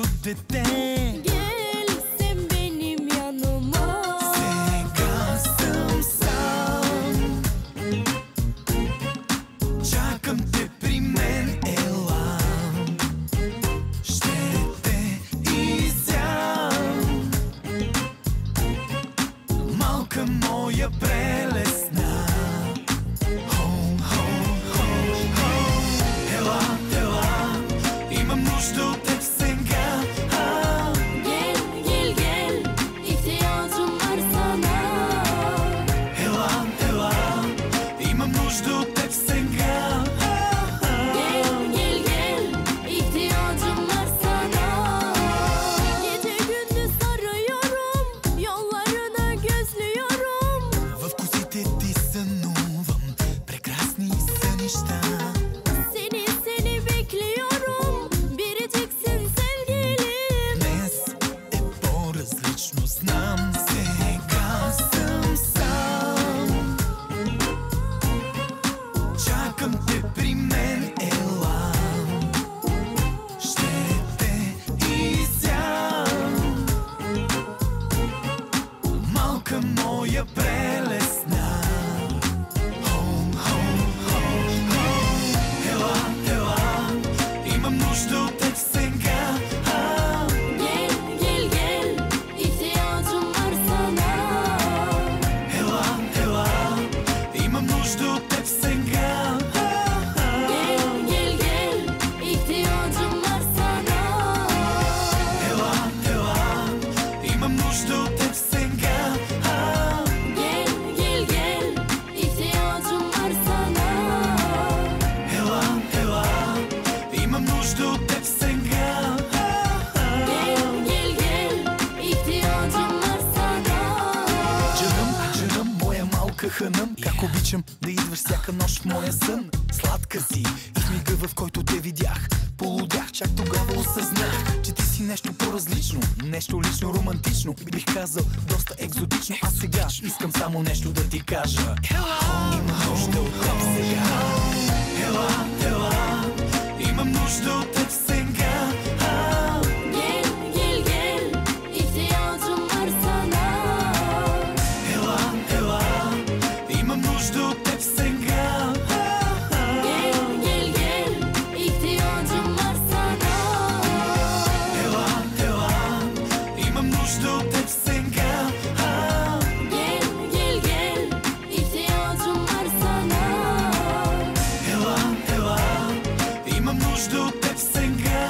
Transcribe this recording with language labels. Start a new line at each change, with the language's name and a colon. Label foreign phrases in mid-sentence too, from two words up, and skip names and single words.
Turkish: dete. Gel sen benim yanıma.
Bulgarian: Сега съм сам. Чакам те при мен, ела. Ще те изям. Малка моя прелесна. Ела, ела, имам нужда от теб сега.
Turkish: Gel gel gel, ihtiyacım var sana.
Bulgarian: Ела, ела, имам нужда от теб сега.
Turkish: Gel gel gel, ihtiyacım var sana. Gece gündüz arıyorum, yollarını gözlüyorum.
Bulgarian: В косите ти сънувам прекрасни сънища.
Turkish: Seni bekliyorum, biriciksin sevgilim.
Bulgarian: Днес е по-различно, знам. Сега съм сам. Чакам те при мен, ела. Ще те изям. Малка моя прелесна. Ела, ела, имам нужда от теб сега.
Turkish: Gel gel gel, ihtiyacım var sana.
Bulgarian: Ела, ела, имам нужда от теб сега.
Turkish: Gel gel gel, ihtiyacım var sana.
Bulgarian: Ела, ела, имам нужда от теб сега.
Turkish: Gel gel gel, ihtiyacım var sana.
Bulgarian: Ела, ела, имам нужда от теб сега.
Turkish: Gel gel gel, ihtiyacım var sana.
Bulgarian: Джарам, моя малка хънъм. Как обичам да идваш всяка нощ в моя сън. Сладка си и в мига, в който те видях, полудях, чак тогава осъзнах, че ти си нещо по-различно, нещо лично, романтично, бих казал доста екзотично. А сега искам само нещо да ти кажа. Имам нужда от теб сега. Ела, ела, имам нужда от теб сега.
Turkish: Gel gel gel, ihtiyacım var sana.
Bulgarian: Ела, ела, имам нужда от теб сега.
Turkish: Gel gel gel, ihtiyacım var sana.
Bulgarian: Ела, ела, имам нужда от теб сега.
Turkish: Gel gel gel, ihtiyacım var sana.
Bulgarian: Ела, ела, имам нужда от теб сега.